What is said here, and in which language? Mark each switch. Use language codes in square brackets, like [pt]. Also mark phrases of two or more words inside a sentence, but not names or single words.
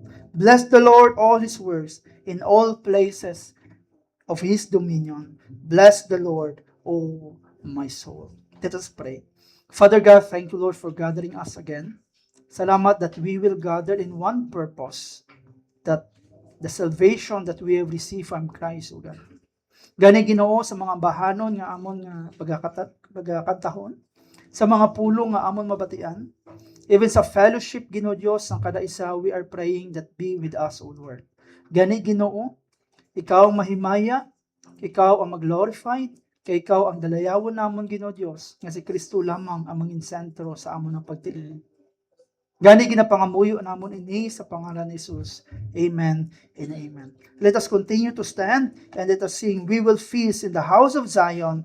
[en] Bless the Lord, all his works, in all places of his dominion. Bless the Lord, O my soul. Let us pray. Father God, thank you, Lord, for gathering us again. Salamat that we will gather in one purpose, that the salvation that we have received from Christ, O God. [hil] Gani Ginoo sa mga bahanon nga amon nga pagkakantahon, sa mga pulong nga amon mabatian, [en] even sa fellowship [hil] Ginoo Dios ang kada isa, [en] we are praying that be with us, O Lord. [hil] Gani Ginoo, ikaw ang mahimaya, ikaw ang mag-glorified, kay ikaw ang dalayawon namon Ginoo Dios, nga si Kristo lamang ang mangin sentro sa amon ng pagtiling. Gani ginapangamuyo namon ini sa pangalan ni Jesus. [en] Amen and amen. Let us continue to stand and let us sing, "We will feast in the house of Zion."